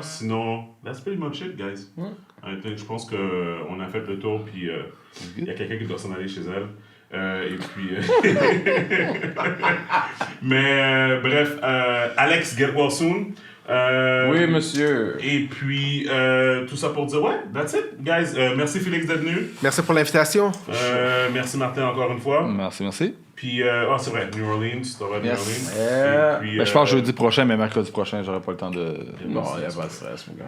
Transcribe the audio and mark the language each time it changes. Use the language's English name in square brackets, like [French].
[French] Sinon, [English] that's pretty much it, guys. [French] Je pense qu'on a fait le tour, puis il y a quelqu'un qui doit s'en aller chez elle. Et puis. Mais bref, [English] Alex, get well soon. [French] Oui, monsieur. Et puis, tout ça pour dire, ouais, [English] that's it, guys. [French] Merci Félix d'être venu. Merci pour l'invitation. Merci Martin encore une fois. Merci. Puis, c'est vrai, New Orleans, ça va être [English] Yes. [French] New Orleans. Et puis, Ben, je pense jeudi prochain, mais mercredi prochain, j'aurai pas le temps de. Non, il n'y a pas de stress, mon gars.